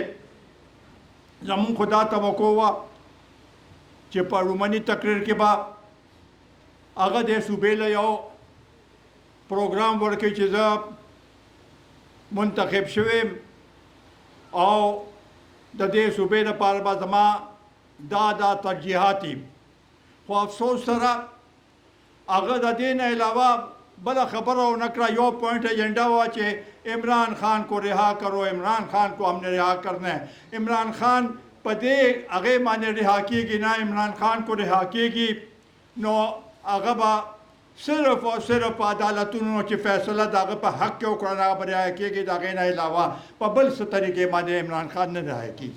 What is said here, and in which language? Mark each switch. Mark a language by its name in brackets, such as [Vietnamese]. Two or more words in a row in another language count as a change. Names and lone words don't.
[Pashto] زمونږ خو دا توقع وه چې په رومني تقریر کې به هغه د صوبې له یو پروګرام ورکوي چې زه منتخب شویم او د دې صوبې لپاره به زما دا ترجیحات دي. خو افسوس سره هغه د دې نه علاوه بله خبره ونه کړه. [Urdu] یو [English] point agenda [Urdu] ہوا کہ عمران خان کو رہا کرو، عمران خان کو ہم نے رہا کرنا ہے. [Pashto] عمران خان پدے هغې باندې رها کېږي نه، عمران خان کو رها کېږي نو هغه به صرف او صرف په عدالتونو چې فیصله د هغه په حق کې وکړه هغه به رها کېږي. د هغې نه علاوه په بل څه طریقې باندې عمران خان نه رها کېږي.